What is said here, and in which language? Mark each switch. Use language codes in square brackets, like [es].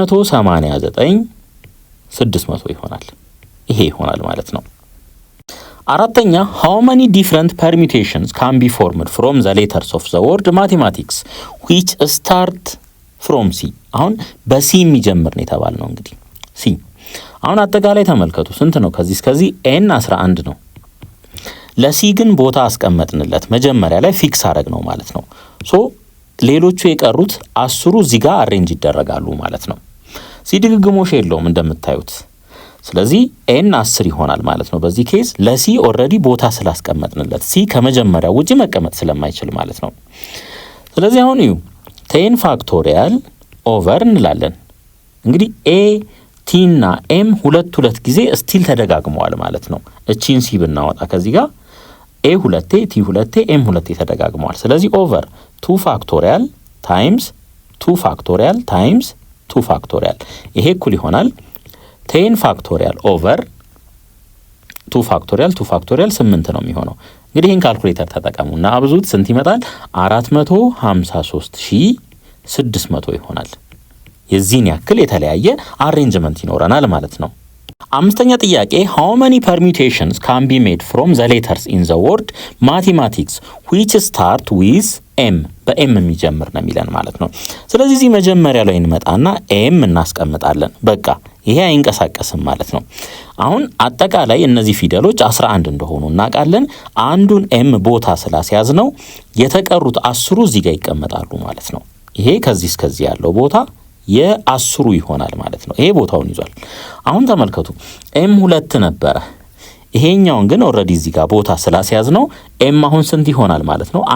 [am] 4,989,600 ይሆናል። ይሄ ይሆናል ማለት ነው። አራተኛ [en] how many different permutations can be formed from the letters of the word mathematics which start from C? [am] አሁን በሲ የሚጀምር ነው የተባልነው እንግዲህ ሲ። አሁን አጠቃላይ ተመልከቱ ስንት ነው? ከዚህ እስከዚህ ኤን 11 ነው። ለሲ ግን ቦታ አስቀመጥንለት መጀመሪያ ላይ ፊክስ አረግ ነው ማለት ነው። ሶ ሌሎቹ የቀሩት 10 እዚህ ጋር አሬንጅ ይደረጋሉ ማለት ነው። ሲ ድግግሞሽ የለውም እንደምታዩት። ስለዚህ ኤን 10 ይሆናል ማለት ነው። በዚህ ኬዝ ለሲ ኦልሬዲ ቦታ ስላስቀመጥንለት ሲ ከመጀመሪያው ውጪ መቀመጥ ስለማይችል ማለት ነው። ስለዚህ አሁን እዩ 10 ፋክቶሪያል ኦቨር እንላለን። እንግዲህ ኤ ቲ እና ኤም 2 ጊዜ ስቲል ተደጋግመዋል ማለት ነው። እቺን ሲ ብናወጣ ከዚህ ጋር ኤ 2 ቲ 2 ኤም 2 ተደጋግመዋል። ስለዚህ ኦቨር 2 ፋክቶሪያል ታይምስ 2 ፋክቶሪያል ታይምስ 2 ፋክቶሪያል ይሄ እኩል ይሆናል 10 ፋክቶሪያል ኦቨር 2 ፋክቶሪያል 2 ፋክቶሪያል 8 ነው የሚሆነው። እንግዲህ ይህን ካልኩሌተር ተጠቀሙና አብዙት። ስንት ይመጣል? 453,600 ይሆናል። የዚህን ያክል የተለያየ አሬንጅመንት ይኖረናል ማለት ነው። አምስተኛ ጥያቄ [en] how many permutations can be made from the letters in the word mathematics which start with m? [am] በኤም የሚጀምር ነው የሚለን ማለት ነው። ስለዚህ እዚህ መጀመሪያ ላይ እንመጣና ኤም እናስቀምጣለን። በቃ ይሄ አይንቀሳቀስም ማለት ነው። አሁን አጠቃላይ እነዚህ ፊደሎች 11 እንደሆኑ እናውቃለን። አንዱን ኤም ቦታ ስላስያዝ ነው የተቀሩት 10 እዚህ ጋር ይቀመጣሉ ማለት ነው። ይሄ ከዚህ እስከዚህ ያለው ቦታ የ10 ይሆናል ማለት ነው። ይሄ ቦታውን ይዟል። አሁን ተመልከቱ ኤም 2 ነበረ። ይሄኛውን ግን ኦልሬዲ እዚህ ጋር ቦታ ስላስያዝ ነው ኤም አሁን ስንት ይሆናል ማለት ነው?